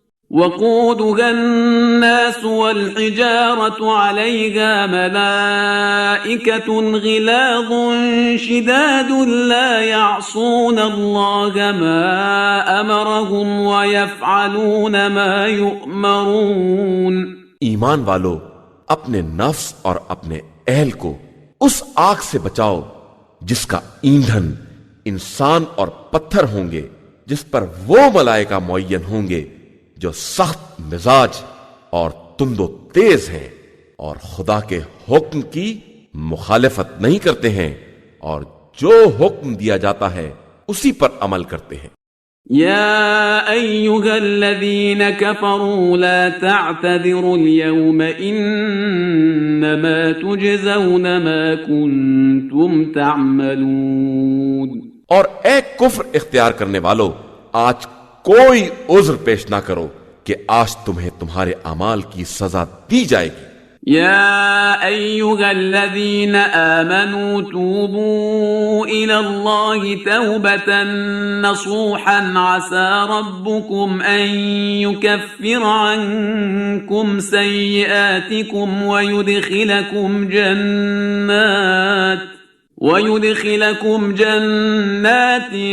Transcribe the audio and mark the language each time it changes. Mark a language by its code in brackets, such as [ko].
[ar] وقودها الناس والحجارة عليها ملائكة غلاظ شداد لا يعصون الله ما أمرهم ويفعلون ما يؤمرون۔ [ur] ایمان والو، اپنے نفس اور اپنے اہل کو اس آگ سے بچاؤ جس کا ایندھن انسان اور پتھر ہوں گے، جس پر وہ ملائکہ معین ہوں گے جو سخت مزاج اور تند و تیز ہیں اور خدا کے حکم کی مخالفت نہیں کرتے ہیں، اور جو حکم دیا جاتا ہے اسی پر عمل کرتے ہیں۔ [ar] يا أيها الذين كفروا لا تعتذروا اليوم إنما تجزون ما كنتم تعملون۔ [ur] اور اے کفر اختیار کرنے والو، آج کوئی عذر پیش نہ کرو کہ آج تمہیں تمہارے اعمال کی سزا دی جائے گی۔ [ar] يا أيها الذين آمنوا توبوا إلى الله توبة نصوحا عسى ربكم أن يكفر عنكم سيئاتكم ويدخلكم جنات